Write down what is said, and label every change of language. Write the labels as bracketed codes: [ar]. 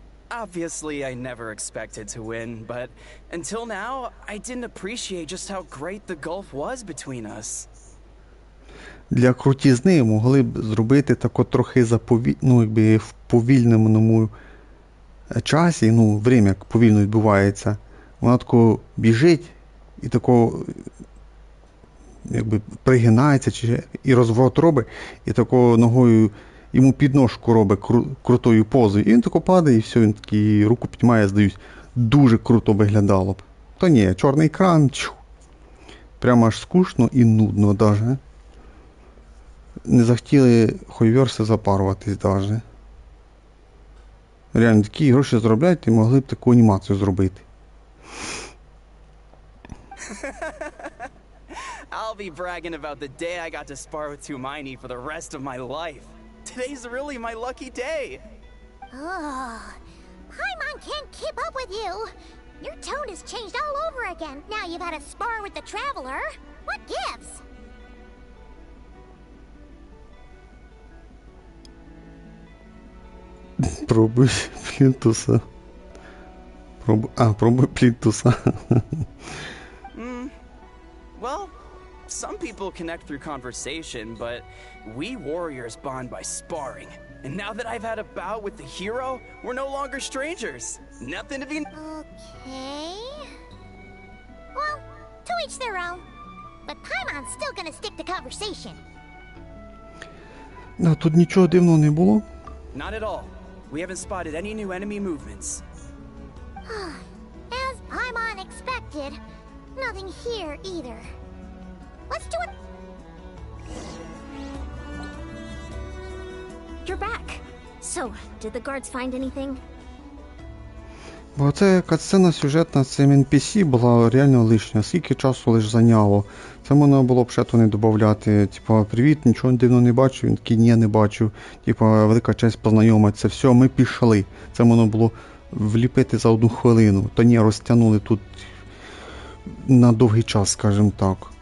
[en] Obviously, I never expected to win, but until now, I didn't appreciate just how great the gulf was between us. [uk] Для крутізни могли б зробити тако трохи в повільному часі, ну, [ru] время [uk] повільно відбувається, вона тако біжить і тако якби пригинається і розворот робить, і тако ногою йому підножку робить крутою позою. І він тако падає, і все, він такий руку піднімає, здаюсь. Дуже круто виглядало б. То ні, чорний екран, прямо аж скучно і нудно даже. Не захотіли хойверси запаруватись даже. Реально, такі гроші заробляють і могли б таку анімацію зробити. [en] I'll be bragging about the day I got to spar with Hermione for the rest of my life. Today's really my lucky day. Oh, Paimon can't keep up with you. Your tone has changed all over again. Now you've had a spar with the Traveler. What gives? [uk] Пробуй плінтуса. Пробуй плінтуса. [en] Well, some people connect through conversation, but we warriors bond by sparring. And now that I've had a bout with the hero, we're no longer strangers. Nothing to be... Okay. Well, to each their own. But Paimon's still gonna stick to conversation. [uk] Да, тут нічого дивного не було. [en] Not at all. We haven't spotted any new enemy movements. As Paimon expected, nothing here either. Let's do it. You're back. So, did the guards find anything? [uk] Бо це катсцена сюжетна з цим NPC була реально лишня. Скільки часу лише зайняло. Це можна було б ще то не додати. Типа, привіт, нічого дивного не бачу. Він такий, ні, не бачу. Типа, велика честь познайомитися. Все, ми пішли. Це можна було вліпити за 1 хвилину. Та ні, розтягнули тут на довгий час, скажімо так.